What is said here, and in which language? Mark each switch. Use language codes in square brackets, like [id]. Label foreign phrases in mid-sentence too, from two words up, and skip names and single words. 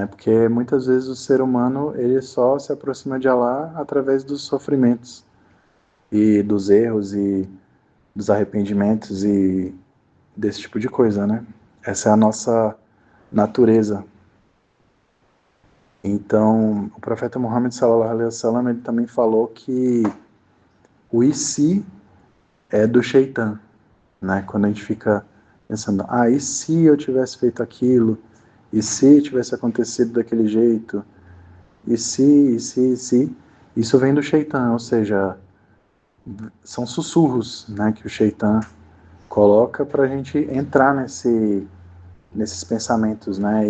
[pt] Porque muitas vezes o ser humano ele só se aproxima de Allah através dos sofrimentos e dos erros e dos arrependimentos e desse tipo de coisa, né? Essa é a nossa natureza. Então, o profeta Muhammad [ar] صلى الله عليه وسلم, [pt] ele também falou que o e se é do Shaitan, né? Quando a gente fica pensando, e se eu tivesse feito aquilo? E se tivesse acontecido daquele jeito? E se? Isso vem do Shaitan, ou seja, são sussurros, né, que o Shaitan coloca para a gente entrar nesses pensamentos, né?